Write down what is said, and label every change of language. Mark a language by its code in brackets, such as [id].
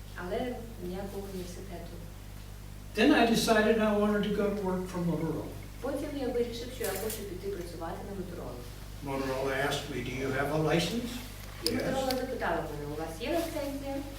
[uk] Але ніякого університету. [en] Then I decided I wanted to go to work for Motorola. [uk] Потім я вирішив, що я хочу піти працювати на Моторола. [en] Motorola asked me, do you have a license? [uk] І Моторола запитала мене, у вас є ліцензія?